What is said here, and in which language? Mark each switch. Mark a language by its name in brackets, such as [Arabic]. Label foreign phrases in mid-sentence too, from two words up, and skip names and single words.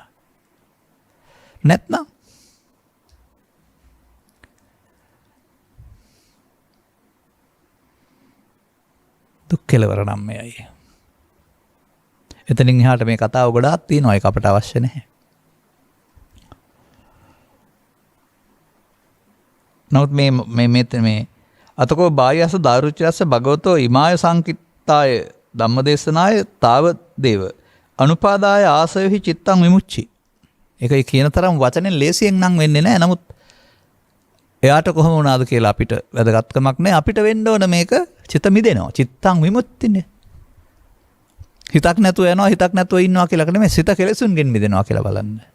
[Sinhala] නැත්නම් දුක් කෙලවර නම් මෙයයි. එතනින් එහාට මේ කතාව ගොඩාක් තියෙනවා ඒක අපට අවශ්‍ය නැහැ. [Pali] නමුත් මේ අතකෝ බායස දාරුචයස්ස භගවතෝ ඉමාය සංකිට්තාය ධම්මදේශනාය තාව දේව අනුපාදාය ආසවෙහි චිත්තං විමුච්චි. [Sinhala] ඒකයි කියන තරම් වචනෙන් ලේසියෙන් නම් වෙන්නේ නැහැ. නමුත් එයාට කොහොම වුණාද කියලා අපිට වැදගත්කමක් නැහැ. අපිට වෙන්න ඕන මේක චිත මිදෙනවා. [Pali] චිත්තං විමුක්තිනේ. [Sinhala] හිතක් නැතුව යනවා හිතක් නැතුව ඉන්නවා කියලා නෙමෙයි සිත කෙලෙසුන්ගෙන් මිදෙනවා කියලා බලන්න.